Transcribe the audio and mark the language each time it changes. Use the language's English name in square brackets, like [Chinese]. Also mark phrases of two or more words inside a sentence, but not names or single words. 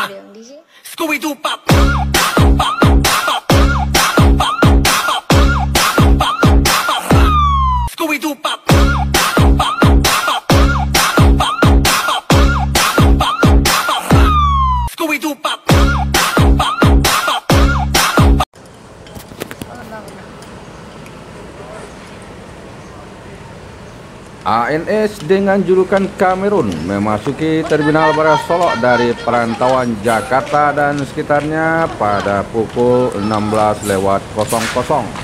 [English] Scooby-Doo pop. Scooby-Doo pop. Scooby-Doo pop. [Indonesian] ANS dengan julukan Kamerun memasuki Terminal Barat Solok dari perantauan Jakarta dan sekitarnya pada pukul 16.00.